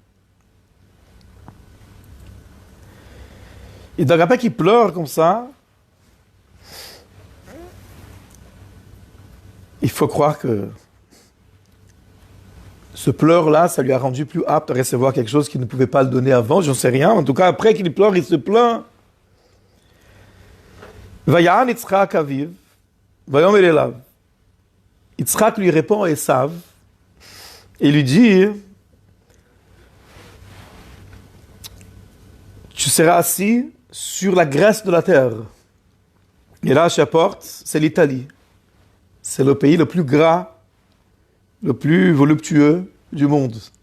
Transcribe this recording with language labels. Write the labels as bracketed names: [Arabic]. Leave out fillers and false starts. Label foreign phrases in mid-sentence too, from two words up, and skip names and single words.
[French] Et donc après qu'il pleure comme ça, il faut croire que ce pleur-là, ça lui a rendu plus apte à recevoir quelque chose qu'il ne pouvait pas le donner avant, j'en sais rien. En tout cas, après qu'il pleure, il se plaint. [Hebrew] ויען יצחק אביו, ויאמר אליו. [French] Yitzhak lui répond à Esav et lui dit, tu seras assis sur la graisse de la terre. Et là, je apporte, c'est l'Italie. C'est le pays le plus gras, le plus voluptueux du monde.